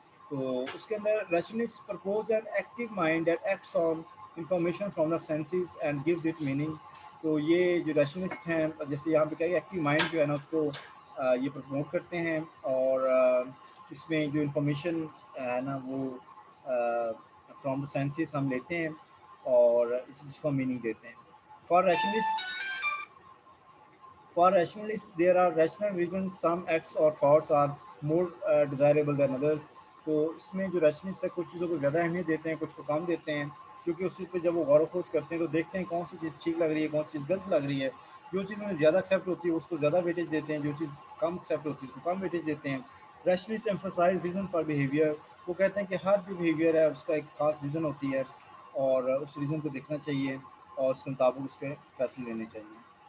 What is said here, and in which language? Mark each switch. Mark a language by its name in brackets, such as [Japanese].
[Urdu] تو اس کے اندر [English] Rationalist propose an active mind that acts on information from the senses and gives it meaning. [Urdu] تو یہ جو rationalist ہیں جیسے یہاں پہ کیا ایکٹیو مائنڈ جو ہے نا اس کو یہ پروموٹ کرتے ہیں, اور اس میں جو انفارمیشن ہے نا وہ [English] from the senses [Urdu] ہم لیتے ہیں اور جس کو میننگ دیتے ہیں. [English] For rationalist For rationalists, there are rational reasons some acts or thoughts are more desirable than others. [Urdu] تو اس میں جو ریشنلسٹ ہے کچھ چیزوں کو زیادہ اہمیت دیتے ہیں کچھ کو کم دیتے ہیں کیونکہ اس چیز پہ جب وہ غور و خوض کرتے ہیں تو دیکھتے ہیں کون سی چیز ٹھیک لگ رہی ہے کون سی چیز غلط لگ رہی ہے. جو چیز انہیں زیادہ ایکسیپٹ ہوتی ہے اس کو زیادہ ویٹیج دیتے ہیں جو چیز کم ایکسیپٹ ہوتی ہے اس کو کم ویٹیج دیتے ہیں. [English] Rationalist emphasise reason for behaviour. [Urdu] وہ کہتے ہیں کہ ہر جو بیہیویئر ہے اس کا ایک خاص ریزن ہوتی ہے اور اس ریزن کو دیکھنا چاہیے اور اس کے مطابق اس کے فیصلے لینے چاہیے.